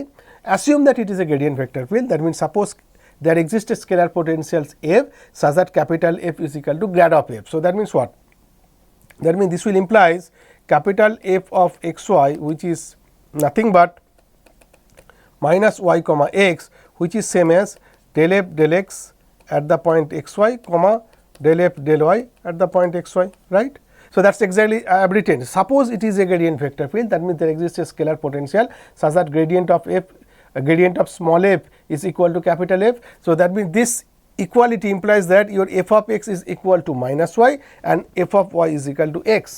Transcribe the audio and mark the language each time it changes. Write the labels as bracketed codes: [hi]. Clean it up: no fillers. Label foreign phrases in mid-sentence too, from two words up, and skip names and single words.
[en] Assume that it is a gradient vector field. That means suppose there exists a scalar potentials f such that capital F is equal to grad of f. So that means what? That means this will implies capital F of x y, which is nothing but minus y comma x, which is same as del f del x at the point x y comma del f del y at the point x y, right? So that's exactly I have written. Suppose it is a gradient vector field, that means there exists a scalar potential such that gradient of f, gradient of small f is equal to capital F. So that means this equality implies that your f of x is equal to minus y and f of y is equal to x.